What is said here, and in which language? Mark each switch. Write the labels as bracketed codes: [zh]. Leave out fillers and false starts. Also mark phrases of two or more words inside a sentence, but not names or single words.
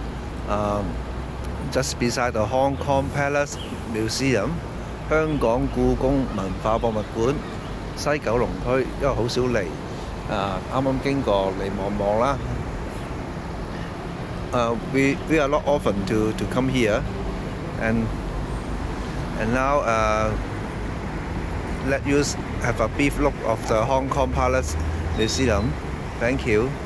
[en] just beside the Hong Kong Palace Museum, [yue] 香港故宮文化博物館，西九龍區，因為好少嚟，啱啱經過嚟望望啦。 [en] We are not often to come here, and now let you have a brief look of the Hong Kong Palace Museum. Thank you.